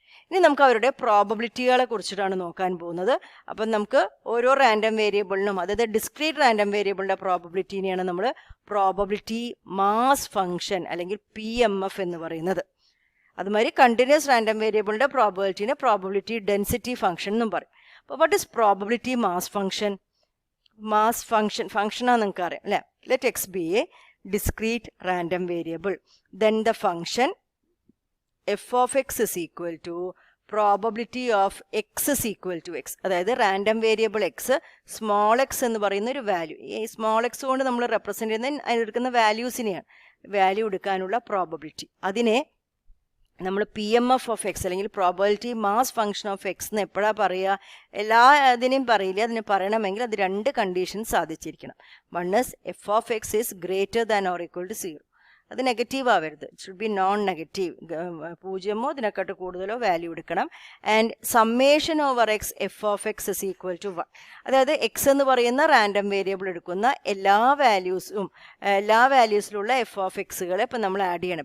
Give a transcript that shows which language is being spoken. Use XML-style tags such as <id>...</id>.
<ml>ഇനി നമുക്ക് അവരുടെ പ്രോബബിലിറ്റികളെ കുറിച്ചിട്ടാണ് നോക്കാൻ പോകുന്നത്. അപ്പം നമുക്ക് ഓരോ റാൻഡം വേരിയബിളിനും, അതായത് ഡിസ്ക്രീറ്റ് റാൻഡം വേരിയബിളിൻ്റെ പ്രോബബിലിറ്റിനെയാണ് നമ്മൾ പ്രോബബിലിറ്റി മാസ് ഫംഗ്ഷൻ അല്ലെങ്കിൽ PMF എന്ന് പറയുന്നത്. അതുമാതിരി continuous random വേരിയബിളിൻ്റെ പ്രോബബിലിറ്റിനെ probability density function എന്നും പറയും.</ml> <en>അപ്പോൾ what is probability mass function?</en> <ml>Mass ഫംഗ്ഷനാണ് നിങ്ങൾക്ക് അറിയാം അല്ലേ?</ml> <en>Let x be a discrete random variable, then the function f of x is equal to probability of x is equal to x.</en> <ml>അതായത് random variable X, small X എന്ന് പറയുന്ന ഒരു value, ഈ small X കൊണ്ട് നമ്മൾ represent ചെയ്യുന്ന അതിലെടുക്കുന്ന വാല്യൂസിനെയാണ് value എടുക്കാനുള്ള probability. അതിനെ നമ്മൾ PMF ഓഫ് എക്സ് അല്ലെങ്കിൽ probability mass function of X എന്ന് എപ്പോഴാണ് പറയുക? എല്ലാ ഇതിനെയും പറയില്ല. അതിന് പറയണമെങ്കിൽ അത് 2 condition സാധിച്ചിരിക്കണം.</ml> <en>One is f of x is greater than or equal to 0.</en> <ml>അത് നെഗറ്റീവ് ആവരുത്,</ml> <en>it should be non negative,</en> <ml>0 ഇതിനെക്കാട്ട് കൂടുതലോ വാല്യൂ എടുക്കണം.</ml> <en>And summation over x f of x is equal to 1.</en> <ml>അതായത് എക്സ് എന്ന് പറയുന്ന റാൻഡം വേരിയബിൾ എടുക്കുന്ന എല്ലാ വാല്യൂസിലുള്ള F of എക്സുകളെ ഇപ്പം നമ്മൾ ആഡ് ചെയ്യണം.</ml>